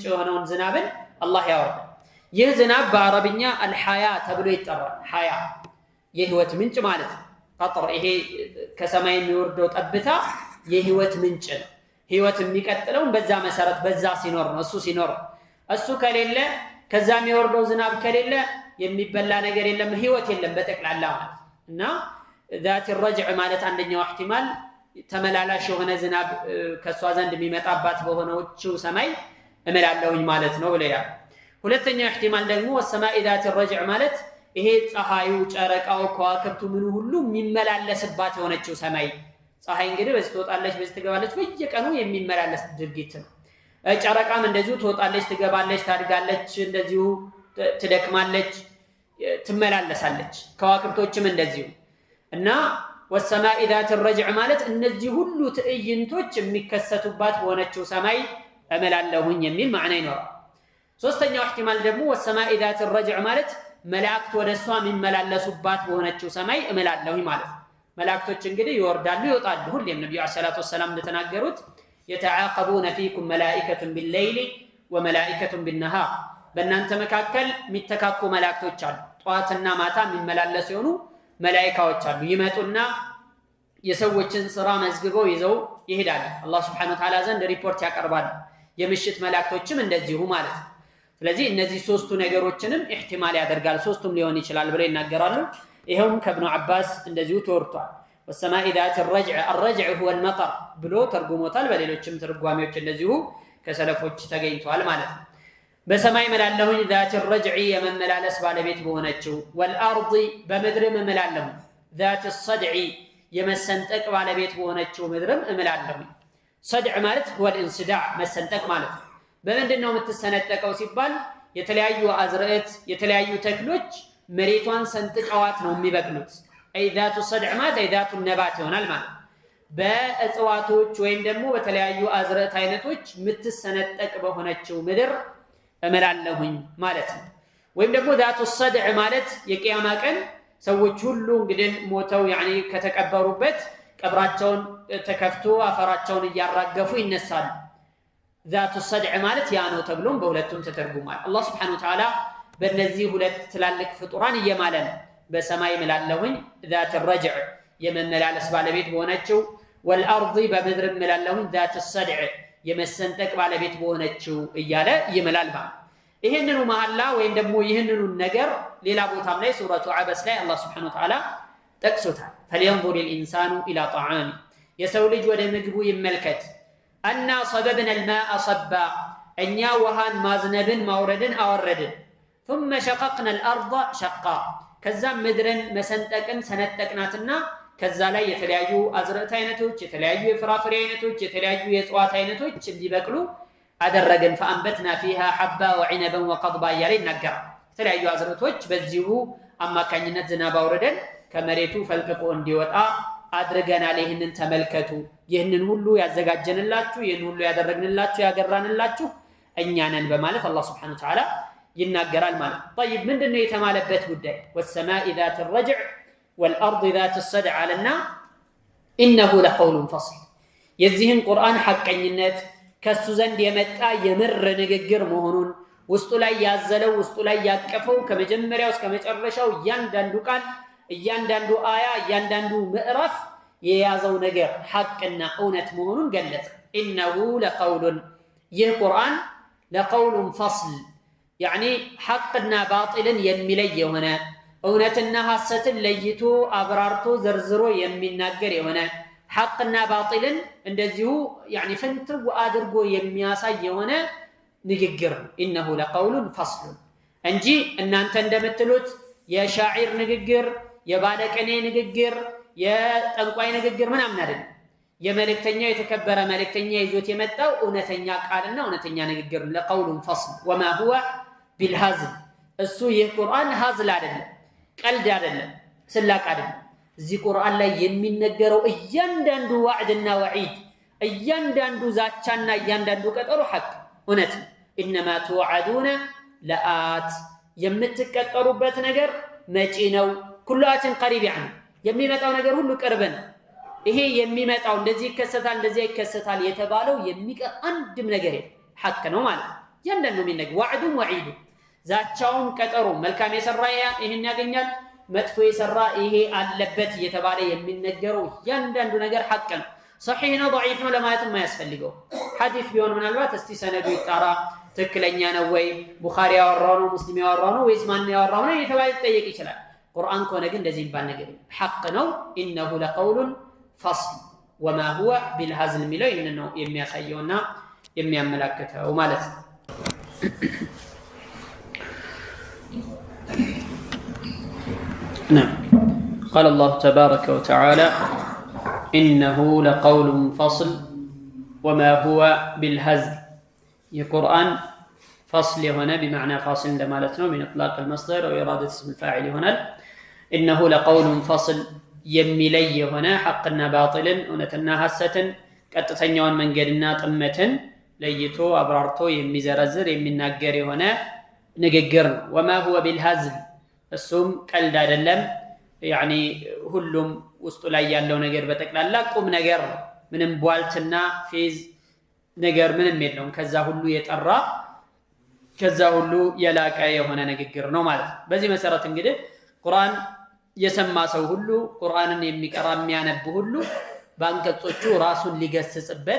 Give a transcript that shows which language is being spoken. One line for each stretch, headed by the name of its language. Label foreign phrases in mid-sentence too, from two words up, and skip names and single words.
Amharic: የሆነውን ዝናብን አላህ ያወርዳል ይህ ዝናብ በአረብኛ አልሐያ ተብሎ ይጠራል ሐያ የህይወት ምንጭ ማለት ነው ቀጥር ይሄ ከሰማይ የሚወርደው ጠብታ የህይወት ምንጭ ነው ህይወት የሚቀጥለው በዛ መሰረት በዛ ሲኖር ነው እሱ ሲኖር እሱ ከሌለ ከዛ የሚወርደው ዝናብ ከሌለ የሚበላ ነገር የለም ህይወት የለም በተክላላ ማለት እና
Arabic: ذات الرجع
Amharic: ማለት አንደኛው احتمال ተመላላሽ የሆነ ዝናብ ከሷ ዘንድ የሚመጣባት በሆነችው ሰማይ እመላለሁኝ ማለት ነው ብለያ ሁለተኛው احتمال ደግሞ
Arabic: والسماء ذات الرجع
Amharic: ማለት ይሄ ፀሐዩ ጨረቃው ከዋክብቱ ምን ሁሉ የሚመላለስባት የሆነችው ሰማይ ፀሐይ እንግዲህ በዚህ ትወጣለች በዚህ ትገባለች በየቀኑ የሚመላለስ ድርጊት ነው ጨረቃም እንደዚሁ ትወጣለች ትገባለች ታድጋለች እንደዚሁ ትደክማለች ትመላለሳለች ከዋክብቶችም እንደዚሁ እና
Arabic: والسماء ذات الرجع
Amharic: ማለት እነዚህ ሁሉ ትዕይንቶች የሚከሰቱባት በሆነችው ሰማይ እመላለሁኝ የሚል ማዕና ይኖራል ሶስተኛው احتمال ደግሞ
Arabic: والسماء ذات الرجع
Amharic: ማለት መላእክት ወደሷ የሚመላለሱባት በሆነችው ሰማይ እመላለሁኝ ማለት መላእክቶች እንግዲህ ይወርዳሉ ይወጣሉ ሁሌም ነብዩ
Arabic: صلى الله عليه وسلم
Amharic: እንደተናገሩት
Arabic: يتعاقبون فيكم ملائكة بالليل وملائكة بالنهار
Amharic: በእናንተ መካከል የሚተካኩ መላእክቶች አሉ ጧትና ማታ የሚመላለሱ የሆኑ መላእክቶች አሉ ይመጡና የሰዎችን ስራ መዝግበው ይዘው ይሄዳሉ አላህ
Arabic: سبحانه وتعالى
Amharic: ዘንድ ሪፖርት ያቀርባሉ የምሽት መላእክቶችም እንደዚሁ ማለት ነው ስለዚህ እነዚህ ሶስቱ ነገሮችንም احتمال ያደርጋል ሶስቱም ሊሆን ይችላል ብለው ይናገራሉ ይሄውም ከኢብኑ አባስ እንደዚሁ ተወርቷል
Arabic: والسماء ذات الرجع الرجع هو المطر
Amharic: ብሎ ተርጉሞታል በሌሎችም ትርጓሜዎች እንደዚሁ ከሰለፎች ተገኝቷል ማለት ነው በሰማይ መላለሁኝ
Arabic: ذات الرجع
Amharic: የመመላለስ ባለቤት በሆነችው والارض በመድረም እመላለሁ
Arabic: ذات الصدع
Amharic: የመሰንጠቅ ባለቤት በሆነችው ምድርም እመላለሁ صدع ማለት
Arabic: هو الانصداع
Amharic: መሰንጠቅ ማለት ነው በመንደነው የምትሰነጠቀው ሲባል የተለያዩ አዝርዕት የተለያዩ ተክሎች መሬቷን ሰንጥቀዋት ነው የሚበቅሉት
Arabic: اي ذات الصدع
Amharic: ማለት
Arabic: ذات النبات
Amharic: ይሆናል ማለት በእጽዋቶች ወይም ደግሞ በተለያዩ አዝርዕት አይነቶች የምትሰነጠቅ በሆነችው ምድር እመላለሁኝ ማለት ነው ወይም ደግሞ
Arabic: ذات الصدع
Amharic: ማለት የቂያማ ቀን ሰዎች ሁሉ እንግዲህ ሞተው ያኒ ከተቀበሩበት ቀብራቸውን ተከፍቶ አፈራቸውን እያራገፉ ይነሳሉ
Arabic: ذات الصدع
Amharic: ማለት ያ ነው ተብሎም በሁለቱም ተተርጉሟል አላህ
Arabic: سبحانه وتعالى
Amharic: በእነዚህ ሁለት ትላልቅ ፍጡራን እየማለ ነው። በሰማይ እምላለሁኝ
Arabic: ذات الرجع
Amharic: የመመላለስ ባለቤት በሆነችው፣ ወልአርض በምድር እምላለሁኝ
Arabic: ذات الصدع
Amharic: የመሰንጠቅ ባለቤት በሆነችው እያለ ይምላል ማለት። ይህንኑ መሐላ ወይም ደግሞ ይህንኑ ነገር ሌላ ቦታም ላይ ሱረቱ አበስ ላይ አላህ
Arabic: سبحانه وتعالى
Amharic: ጠቅሶታል።
Arabic: فلينظر الإنسان إلى طعامه
Amharic: የሰው ልጅ ወደ ምግቡ ይመልከት።
Arabic: أنا صببنا الماء صبا
Amharic: እኛ ውሃን ማዝነብን ማውረድን አወረድን።
Arabic: ثم شققنا الأرض شقا
Amharic: ከዛም ምድርን መሰንጠቅን ሰነጠቅናትና ከዛ ላይ የተለያዩ አዝርዕት አይነቶች፣ የተለያዩ የፍራፍሬ አይነቶች፣ የተለያዩ የእጽዋት አይነቶች እንዲበቅሉ አደረግን።
Arabic: فأنبتنا فيها حبا وعنبا وقضبا
Amharic: እያለ ይናገራል። የተለያዩ አዝርዕቶች በዚሁ አማካኝነት ዝናብ አውርደን ከመሬቱ ፈልቅቆ እንዲወጣ አድርገናል። ይህንን ተመልከቱ፣ ይህንን ሁሉ ያዘጋጀንላችሁ፣ ይህን ሁሉ ያደረግንላችሁ፣ ያገራንላችሁ እኛ ነን በማለት አላህ
Arabic: سبحانه وتعالى
Amharic: ይናገራል ማለት። طيب ምንድነው የተማለበት ጉዳይ?
Arabic: والسماء ذات الرجع والأرض ذات الصدع
Amharic: አለና
Arabic: إنه لقول فصل
Amharic: የዚህን ቁርአን ሐቀኝነት ከሱ ዘንድ የመጣ የምር ንግግር መሆኑን ውስጡ ላይ ያዘለው ውስጡ ላይ ያቀፈው ከመጀመሪያው እስከ መጨረሻው እያንዳንዱ ቃል እያንዳንዱ አያ እያንዳንዱ ምዕራፍ የያዘው ነገር ሐቅና እውነት መሆኑን ገለጸ።
Arabic: إنه لقول
Amharic: ይህ ቁርአን
Arabic: لقول فصل
Amharic: ያኒ ሐቅና ባጢልን የሚለይ የሆነ እውነትና ሐሰትን ለይቶ አብራርቶ ዘርዝሮ የሚናገር የሆነ ሐቅና ባጢልን እንደዚሁ ያኒ ፍንትው አድርጎ የሚያሳይ የሆነ ንግግር ነው።
Arabic: إنه لقول فصل
Amharic: እንጂ እናንተ እንደምትሉት የሻዒር ንግግር፣ የባለቀኔ ንግግር፣ የጠንቋይ ንግግር ምናምን አይደለም። የመልእክተኛው የተከበረ መልእክተኛ ይዞት የመጣው እውነተኛ ቃልና እውነተኛ ንግግር ነው።
Arabic: لقول فصل وما هو بالهزل
Amharic: እሱ ይህ ቁርአን ሀዝል አይደለም፣ ቀልድ አይደለም፣ ስላቅ አይደለም። እዚህ ቁርአን ላይ የሚነገረው እያንዳንዱ ዋዕድና ወዒድ፣ እያንዳንዱ ዛቻና እያንዳንዱ ቀጠሮ ሐቅ እውነት ነው።
Arabic: إنما توعدون
Amharic: لآت የምትቀጠሩበት ነገር መጪ ነው።
Arabic: كل آت قريب يعني
Amharic: የሚመጣው ነገር ሁሉ ቅርብ ነው። ይሄ የሚመጣው እንደዚህ ይከሰታል እንደዚህ ይከሰታል የተባለው የሚቀር አንድም ነገር የለም፣ ሐቅ ነው ማለት ነው። እያንዳንዱ የሚነገር ዋዕዱም ወዒዱ ዛቻውም ቀጠሮ መልካም የሰራ ይሄን ያገኛል፣ መጥፎ የሰራ ይሄ አለበት እየተባለ የሚነገረው እያንዳንዱ ነገር ሐቅ ነው። ሰሒህ ነው ضعيف ነው ለማለትም አያስፈልገው። ሐዲስ ቢሆን ምናልባት እስቲ ሰነዱ ይጣራ ትክክለኛ ነው ወይ ቡኻሪ ያወራው ነው ሙስሊም ያወራው ነው ወይስ ማን ያወራው ነው እየተባለ ይጠየቅ ይችላል። ቁርአን ከሆነ ግን እንደዚህ ይባል ነገር ሐቅ ነው።
Arabic: إنه لقول فصل وما هو بالهزل
Amharic: የሚለው ይሄን ነው የሚያሳየውና የሚያመላክተው ማለት ነው።
Arabic: نعم قال الله تبارك وتعالى إنه لقول فصل وما هو بالهزل የቁርአን فصل هنا بمعنى فاصل لمالتنا من إطلاق المصدر أو إرادة اسم الفاعل هنا إنه لقول فصل
Amharic: የሚለይ የሆነ ሐቅና ባጢልን እውነትና ሐሰትን ቀጥተኛውን መንገድና ጥመትን ለይቶ አብራርቶ የሚዘረዝር የሚናገር የሆነ ንግግር ነው።
Arabic: وما هو بالهزل
Amharic: እሱም ቀልድ አይደለም። ያኒ ሁሉም ውስጡ ላይ ያለው ነገር በጠቅላላ ቁም ነገር ነው። ምንም ቧልትና ፌዝ ነገር ምንም የለውም። ከዛ ሁሉ የጠራ ከዛ ሁሉ የላቀ የሆነ ንግግር ነው ማለት ነው። በዚህ መሰረት እንግዲህ ቁርአን የሰማ ሰው ሁሉ ቁርአንን የሚቀራ የሚያነብ ሁሉ በአንቀጾቹ ራሱን ሊገስጽበት